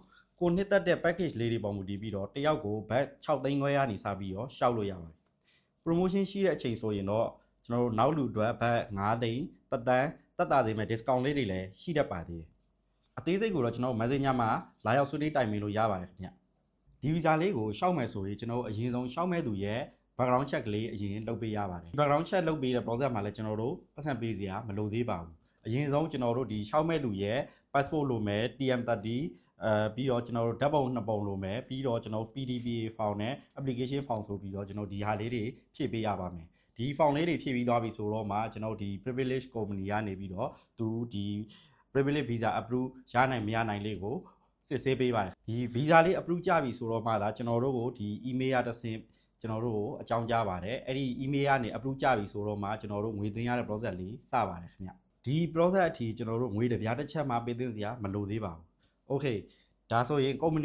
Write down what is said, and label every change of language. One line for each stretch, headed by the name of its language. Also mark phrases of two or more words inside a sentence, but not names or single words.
Burmese: ကိုနှစ်သက်တဲ့ package လေးတွေပေါ်မူတည်ပြီးတော့တယောက်ကိုဘတ်6သိန်းခွဲကနေစပြီးတော့ရှောက်လို့ရပါတယ် promotion ရှိတဲ့အချိန်ဆိုရင်တော့ကျွန်တော်တို့နောက်လူအတွက်ဘတ်9သိန်းတက်တာစေမဲ့ discount လေးတွေလည်းရှိတတ်ပါသေးတယ်အသေးစိတ်ကိုတော့ကျွန်တော် Messenger မှာလာရောက်ဆွေးနွေးတိုင်ပင်လို့ရပါတယ်ခင်ဗျဒီဗီဇာလေးကိုရှောက်မယ်ဆိုရင်ကျွန်တော်အရင်ဆုံးရှောက်မဲ့သူရဲ့
English: background check
Burmese: လေးအရင်လုပ်ပေးရပါတယ်
English: background check
Burmese: လုပ်ပေးတဲ့ process မှာလည်းကျွန်တော်တို့ပတ်စံပေးစရာမလိုသေးပါဘူးအရင် ဆုံးကျွန်တော်တို့ဒီရှောက်မဲ့သူရဲ့ passport လိုမယ် TM30 ပြီးတော့ကျွန်တော်တို့ဓာတ်ပုံ2ပုံလိုမယ်ပြီးတော့ကျွန်တော်
English: PDPA form
Burmese: နဲ့
English: application form
Burmese: ဆိုပြီးတော့ကျွန်တော်ဒီဟာလေးတွေဖြည့်ပေးရပါမယ်ဒီ form လေးတွေဖြည့်ပြီးသွားပြီဆိုတော့မှကျွန်တော်ဒီ
English: privilege company
Burmese: ကနေပြီးတော့သူဒီ
English: privilege visa approve
Burmese: ရနိုင်မရနိုင်လေးကိုစစ်ဆေးပေးပါတယ်ဒီ visa လေး approve ကြပြီ ဆိုတော့မှဒါကျွန်တော်တို့ကိုဒီ email ရတစ်ဆင့်ကျွန်တော်တို့ကိုအကြောင်းကြားပါတယ်အဲ့ဒီ email ကနေ approve ကြပြီဆိုတော့မှကျွန်တော်တို့ငွေသွင်းရတဲ့ process လေးစပါတယ်ခင်ဗျဒီ process အထိကျွန်တော်တို့ငွေတစ်ပြားတစ်ချက်မှပေးသွင်းစရာမလိုသေးပါဘူး okay ဒါဆိုရင် company